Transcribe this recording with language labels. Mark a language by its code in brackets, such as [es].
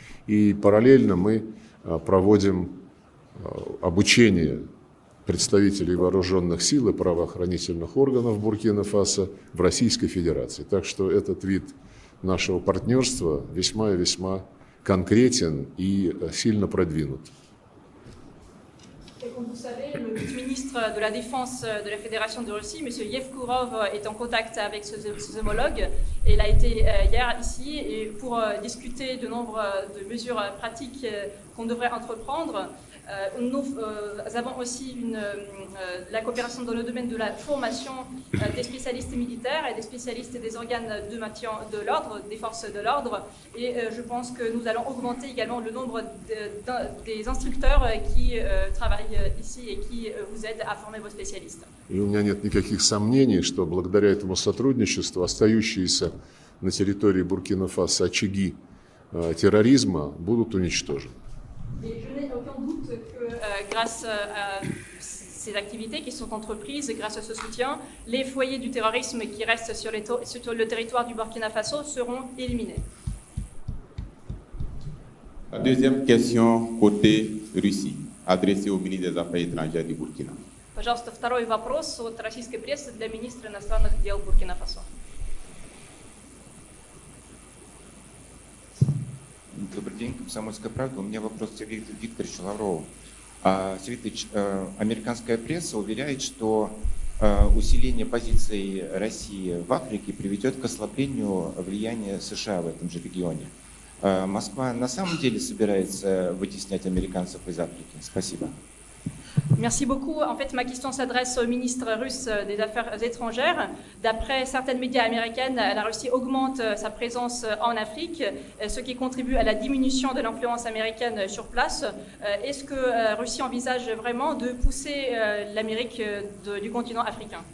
[ru] И параллельно мы проводим обучение представителей вооруженных сил и правоохранительных органов Буркина-Фасо в Российской Федерации. Так что этот вид нашего партнерства весьма и весьма конкретен и сильно продвинут. [fr] Comme vous savez, le vice-ministre de la Défense de la Fédération de Russie, M. Yevkourov, est en contact avec ses homologues. Et il a été hier ici et pour discuter de nombre de mesures pratiques qu'on devrait entreprendre. Nous avons aussi la coopération dans le domaine de la formation des spécialistes militaires et des spécialistes des organes de maintien de l'ordre, des forces de l'ordre. Et je pense que nous allons augmenter également le nombre des instructeurs qui travaillent ici et qui vous aident à former vos spécialistes. [ru] И у меня нет никаких сомнений, что благодаря этому сотрудничеству остающиеся на территории Буркина-Фасо очаги терроризма будут уничтожены. [fr] Et je n'ai aucun doute que grâce à ces activités qui sont entreprises et grâce à ce soutien, les foyers du terrorisme qui restent sur le territoire du Burkina Faso seront éliminés. La deuxième question côté Russie, adressée au ministre des Affaires étrangères du Burkina. [ru] Пожалуйста, второй вопрос от российской прессы для министра иностранных дел Буркина-Фасо. Добрый день, «Комсомольская правда». У меня вопрос к Сергею Викторовичу Лаврову. Сергей Викторович, американская пресса уверяет, что усиление позиций России в Африке приведет к ослаблению влияния США в этом же регионе. Москва на самом деле собирается вытеснять американцев из Африки? Спасибо. [fr] Merci beaucoup. En fait, ma question s'adresse au ministre russe des Affaires étrangères. D'après certaines médias américaines, la Russie augmente sa présence en Afrique, ce qui contribue à la diminution de l'influence américaine sur place. Est-ce que la Russie envisage vraiment de pousser l'Amérique du continent africain?